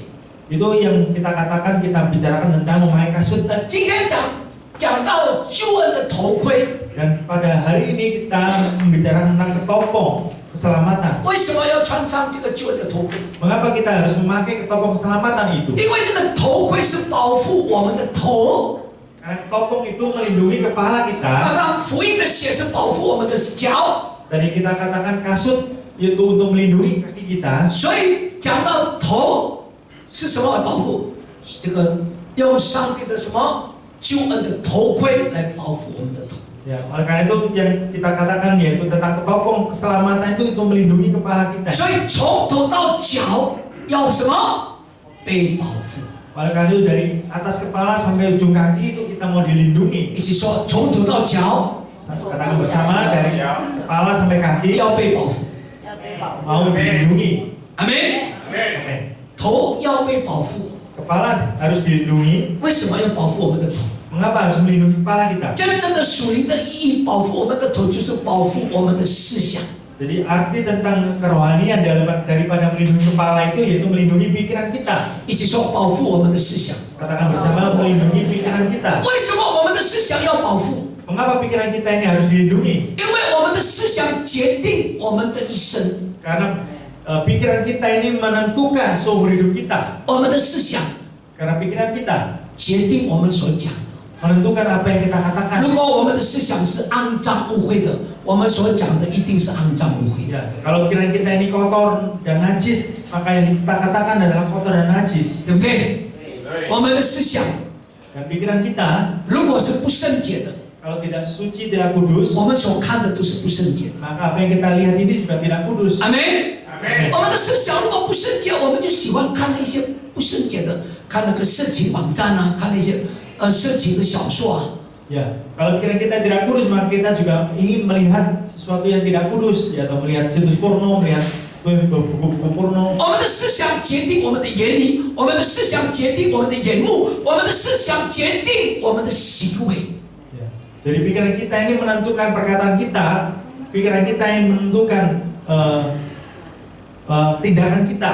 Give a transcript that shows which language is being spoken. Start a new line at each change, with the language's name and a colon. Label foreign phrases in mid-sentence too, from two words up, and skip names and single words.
Indonesian: Itu yang kita katakan, kita bicarakan tentang memakai kasut.
Chinese: 今天讲到救恩的头盔，
Indonesian: Dan pada hari ini kita membicarakan tentang ketopong keselamatan.
Chinese: 为什么要穿上这个救恩的头盔？
Indonesian: Mengapa kita harus memakai ketopong keselamatan itu?
Chinese: 因为这个头盔是保护我们的头，
Indonesian: Karena ketopong itu melindungi kepala
Chinese: 刚
Indonesian: kita.
Chinese: 刚福音的鞋是保护我们的脚，
Indonesian: Tadi kita katakan kasut itu untuk melindungi kaki kita.
Chinese: 所以讲到头是什么来保护？这个用上帝的什么救恩的头盔来保护我们的头。
Indonesian: Ya, oleh karena itu yang kita katakan yaitu tentang ketopong keselamatan itu untuk melindungi kepala kita.
Chinese: 所以从头到脚要什么？被保护。
Indonesian: Oleh karena itu dari atas kepala sampai ujung kaki itu kita mau dilindungi.
Chinese: 一起说，从头到脚
Indonesian: Katakan bersama dari kepala sampai kaki
Chinese: 要被保护。
Indonesian: mau dilindungi.
Chinese: 阿门。 Oke. 头要被保护，
Indonesian: Kepala harus dilindungi.
Chinese: 为什么要保护我们的头？
Indonesian: Mengapa harus melindungi kepala kita?
Chinese: 真正的属灵的意义，保护我们的头，就是保护我们的思想。
Indonesian: Jadi arti tentang kerohanian daripada melindungi kepala itu yaitu melindungi pikiran kita.
Chinese: 一起说，保护我们的思想。
Indonesian: Katakan bersama melindungi pikiran kita.
Chinese: 为什么我们的思想要保护？
Indonesian: Mengapa pikiran kita ini harus dilindungi?
Chinese: 因为我们的思想决定我们的一生。
Indonesian: Karena pikiran kita ini menentukan seumur hidup kita.
Chinese: 我们的思想
Indonesian: Karena pikiran kita
Chinese: 决定我们所讲的。
Indonesian: menentukan apa yang kita katakan.
Chinese: 如果我们的思想是肮脏污秽的，我们所讲的一定是肮脏污秽的。
Indonesian: Ya, kalau pikiran kita ini kotor dan najis, maka yang kita katakan adalah kotor dan najis.
Chinese: 对不对？我们的思想
Indonesian: Dan pikiran kita
Chinese: 如果是不圣洁的，
Indonesian: kalau tidak suci, tidak kudus,
Chinese: 我们所看的都是不圣洁的。
Indonesian: maka apa yang kita lihat ini juga tidak kudus.
Chinese: 阿门。
Indonesian: Amin.
Chinese: 我们的思想如果不圣洁，我们就喜欢看那些不圣洁的，看那个色情网站啊，看那些色情的小说啊。
Indonesian: Ya, kalau pikiran kita tidak kudus, maka kita juga ingin melihat sesuatu yang tidak kudus, ya, atau melihat situs porno, melihat buku-buku porno.
Chinese: 我们的思想决定我们的言语，我们的思想决定我们的眼目，我们的思想决定我们的行为。
Indonesian: Ya. Jadi pikiran kita ini menentukan perkataan kita, pikiran kita yang menentukan tindakan kita, pandangan dan mata